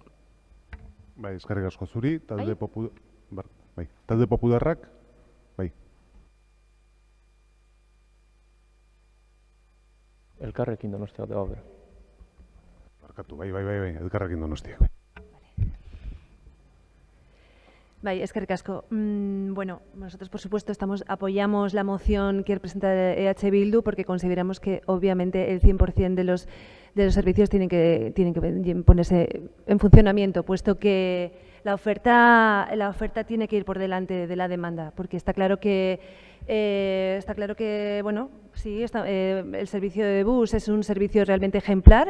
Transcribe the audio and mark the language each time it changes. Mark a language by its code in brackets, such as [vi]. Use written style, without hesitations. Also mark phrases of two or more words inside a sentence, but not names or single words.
[eu] Bai, eskerrik asko zuri, talde popularrak, bai. Elkarrekin Donostia bat dago. Barkatu, bai, elkarrekin Donostia. Bai, eskerrik asko. [es] Bueno, nosotros por supuesto apoyamos la moción que presenta EH Bildu porque consideramos que obviamente el 100% de los servicios tienen que ponerse en funcionamiento, puesto que la oferta tiene que ir por delante de la demanda, porque está claro que bueno, sí, el servicio de bus es un servicio realmente ejemplar.